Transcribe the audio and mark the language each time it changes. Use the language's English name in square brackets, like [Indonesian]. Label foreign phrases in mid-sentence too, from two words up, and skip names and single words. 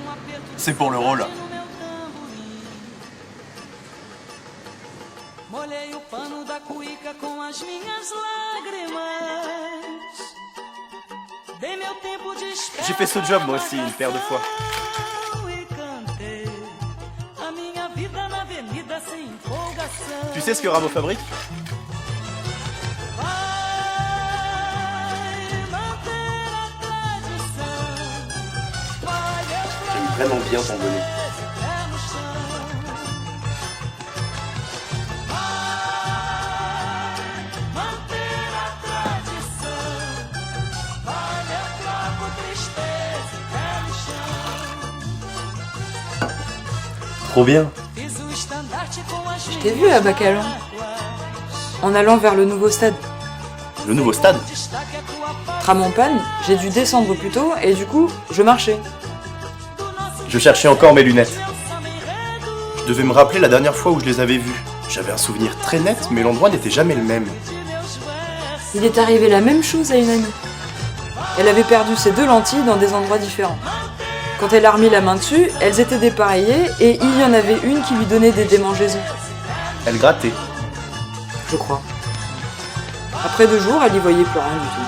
[French] C'est pour le rôle. [Portuguese] Molhei o pano da cuíca com as minhas lágrimas. Dei meu tempo de espera. [French] J'ai fait ce job moi aussi une paire de fois. [Portuguese] E cantei a minha vida na avenida sem empolgação. [French] Tu sais ce que Rameau fabrique? [Portuguese] Vai manter a tradição. Vai [French] J'aime vraiment bien ton bonnet. [Portuguese] pé no chão. Manter a tradição. Vai meu floco, tristeza, pé no chão. [French] Trop bien. [Portuguese] Fiz o estandarte com as [French] Je t'ai vu à Bacalan, en allant vers le nouveau stade. Le nouveau stade? [Portuguese] destaque a tua paz [French] Tram en panne, j'ai dû descendre plus tôt et du coup, je marchais. [Portuguese] do nosso [French] Je cherchais encore mes lunettes. [Portuguese] samba enredo. [French] Je devais me rappeler la dernière fois où je les avais vues. J'avais un souvenir très net, mais l'endroit n'était jamais le même. [Portuguese] De meus versos. [French] Il est arrivé la même chose à une amie. Elle avait perdu ses 2 lentilles dans des endroits différents. Quand elle a remis la main dessus, elles étaient dépareillées et il y en avait une qui lui donnait des démangeaisons, Elle grattait. je crois. Après 2 jours, elle y voyait plus rien du tout.